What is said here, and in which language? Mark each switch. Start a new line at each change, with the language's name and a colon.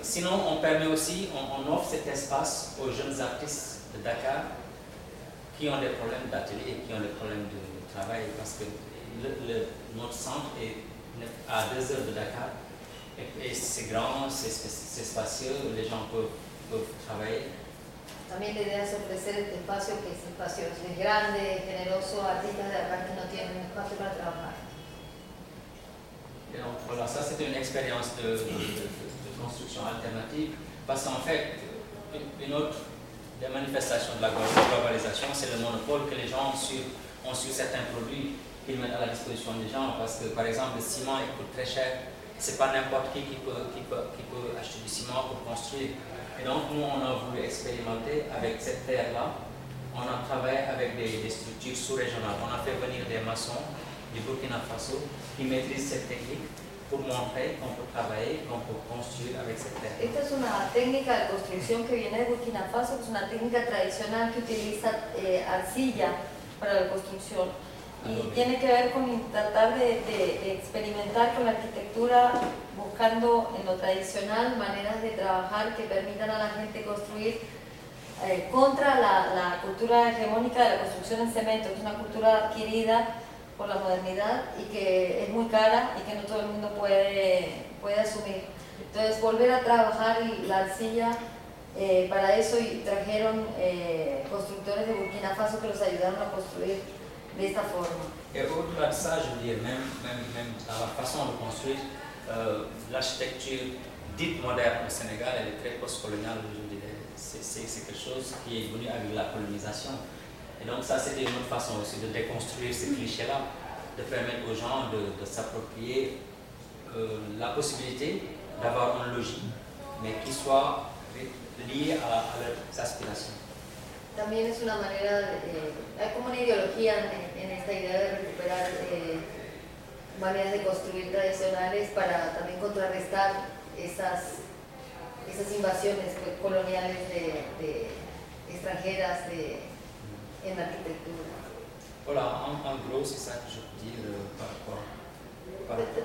French: Sinon, on permet aussi, on offre cet espace aux jeunes artistes de Dakar qui ont des problèmes d'atelier, qui ont des problèmes de travail, parce que notre centre est à 2 heures de Dakar et c'est grand, c'est spacieux, les gens peuvent travailler.
Spanish: También la idea es ofrecer este espacio, que es espacio es grande, generoso, artistas de acá que no tienen espacio para trabajar.
French: Et donc, voilà, ça c'est une expérience de construction alternative, parce qu'en fait, une autre des manifestations de la globalisation, c'est le monopole que les gens ont sur certains produits. Qu'ils mettent à la disposition des gens, parce que par exemple le ciment il coûte très cher, c'est pas n'importe qui peut acheter du ciment pour construire. Et donc nous on a voulu expérimenter avec cette terre là, on a travaillé avec des structures sous-régionales, on a fait venir des maçons du Burkina Faso qui maîtrisent cette technique pour montrer qu'on peut travailler, qu'on peut construire avec cette terre.
Spanish: Esta es una técnica de construcción que viene de Burkina Faso, es una técnica tradicional que utiliza arcilla para la construcción. y tiene que ver con tratar de experimentar con la arquitectura, buscando en lo tradicional maneras de trabajar que permitan a la gente construir contra la cultura hegemónica de la construcción en cemento, que es una cultura adquirida por la modernidad y que es muy cara y que no todo el mundo puede asumir. Entonces, volver a trabajar y la arcilla, para eso y trajeron constructores de Burkina Faso que los ayudaron a construir de esta forma.
French: Et au-delà de ça, je veux dire, même dans la façon de construire, l'architecture dite moderne au Sénégal, elle est très post-coloniale, je dirais. C'est quelque chose qui est venu avec la colonisation. Et donc ça, c'était une autre façon aussi de déconstruire ces clichés-là, de permettre aux gens de s'approprier la possibilité d'avoir un logis, mais qui soit lié à leurs aspirations.
Spanish: También es una manera, hay como una ideología en esta idea de recuperar maneras de construir tradicionales para también contrarrestar esas invasiones coloniales de extranjeras en la arquitectura.
French: Voilà, en gros, c'est ça que je veux dire par rapport.